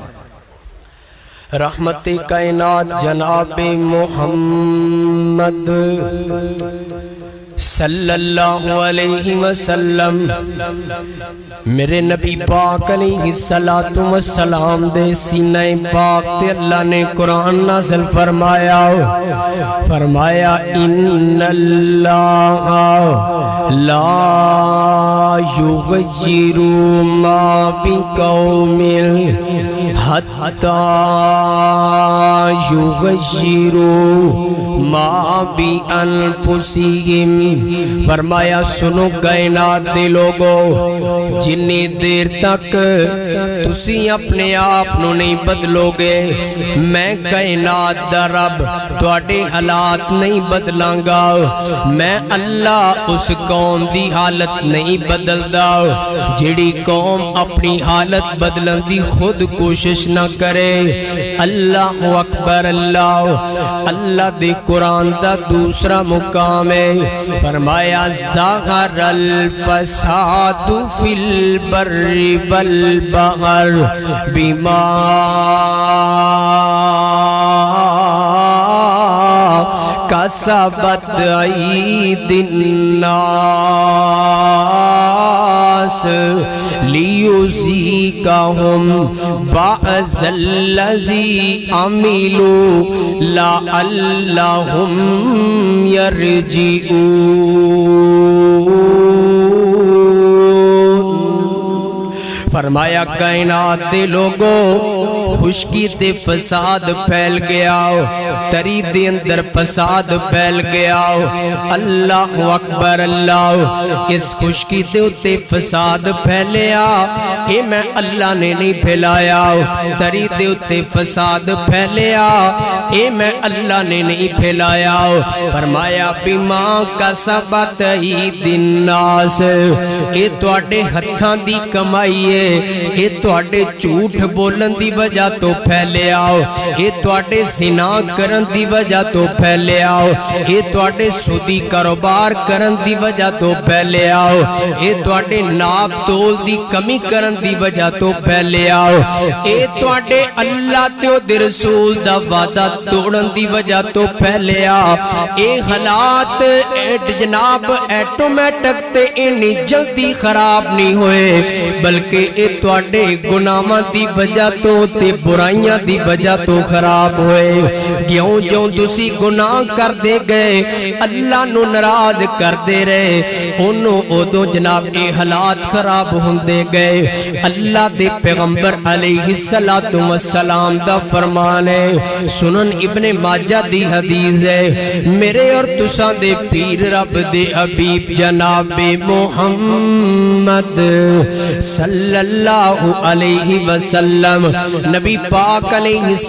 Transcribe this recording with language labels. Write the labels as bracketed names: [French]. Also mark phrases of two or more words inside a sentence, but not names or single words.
[Punjabi] رحمت کائنات جناب محمد صلی اللہ علیہ وسلم، میرے نبی پاک علیہ السلام دے سینہ پاک تے اللہ نے قرآن نازل فرمایا [Arabic] ان اللہ لا یغیر ما بقوم حتی یغیروا ما بانفسہم۔ [Punjabi] فرمایا سنو کائنات دے لوگو، جنی دیر تک تسی اپنے آپ نو نہیں بدلو گے میں کائنات دا رب تواڈے حالات نہیں بدلاں گا۔ میں اللہ اس قوم دی حالت نہیں بدلدا جڑی قوم اپنی حالت بدلن دی خود کوشش نہ کرے۔ اللہ اکبر۔ اللہ دے قرآن دا دوسرا مقام ہے، فرمایا [Arabic] ظاہر الفساد فی البر والبحر بما کسبت ایدی الناس لیذیقہم بعض الذی عملوا لعلہم یرجعون۔ [Punjabi] فرمایا کائنات دے لوگو، خشکی تے فساد پھیل گیا، تری دے اندر فساد پھیل گیا۔ اللہ اکبر۔ اللہ اس خشکی تے اتے فساد پھیلیا، اے میں اللہ نے نہیں پھیلایا۔ تری دے اتے فساد پھیلیا، اے میں اللہ نے نہیں پھیلایا۔ [Arabic] فرمایا بما کسبت ایدی الناس، [Punjabi] اے تواڈے ہتھاں دی کمائی ہے، اے تواڈے جھوٹ بولن دی وجہ تو پھیلے آؤ، اے تواڈے زنا کرن دی وجہ تو پھیلے آؤ، اے تواڈے سودی کاروبار کرن دی وجہ تو پھیلے آؤ، اے تواڈے ناپ تول دی کمی کرن دی وجہ تو پھیلے آؤ، اے تواڈے اللہ تے او دے رسول دا وعدہ توڑن دی وجہ تو پھیلے آؤ۔ اے حالات جناب ایٹومیٹک تے انہی جلدی خراب نہیں ہوئے، بلکہ اے تواڈے گناہاں دی وجہ تو تے برائیاں دی وجہ تو خراب ہوئے۔ جیوں جیوں تسی گناہ کر دے گئے، اللہ نو ناراض کر دے رہے، انہوں ادو جناب اے حالات خراب ہوندے گئے۔ اللہ دے پیغمبر علیہ السلام دا فرمان ہے، سنن ابن ماجہ دی حدیث ہے، میرے اور تساں دے پیر رب دے حبیب جناب محمد صلی اللہ اللہ علیہ وسلم نبی پاک علیہ